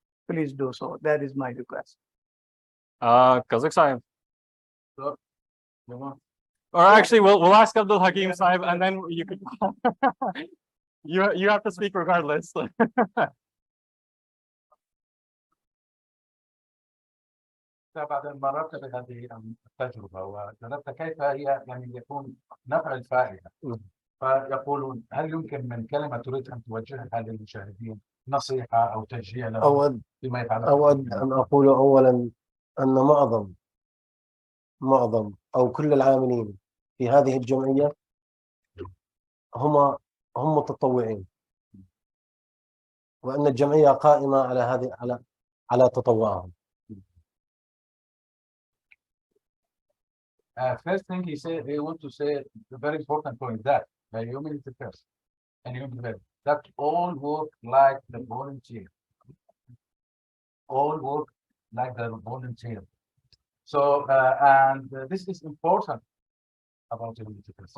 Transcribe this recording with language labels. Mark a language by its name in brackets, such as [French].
[English] Please do so. That is my request. Kazakh Saib. So, you want- Or actually, we'll ask Abdul Hakim Saib, and then you could. you have to speak regardless. [Arabic] بعد مررت بهذه التجربة وجربت كيف هي يعني يكون نفع الفائدة. فيقولون هل يمكن من كلمة تريد أن توجهها للمشاهدين نصيحة أو تشجيع لهم فيما يتعلق؟ أود أن أقول أولا أن معظم أو كل العاملين في هذه الجمعية هم متطوعين، وأن الجمعية قائمة على تطوعهم. [English] First thing he said, he want to say a very important point that humanity first and humanity that all work like the volunteer. All work like the volunteer. So and this is important about humanity first.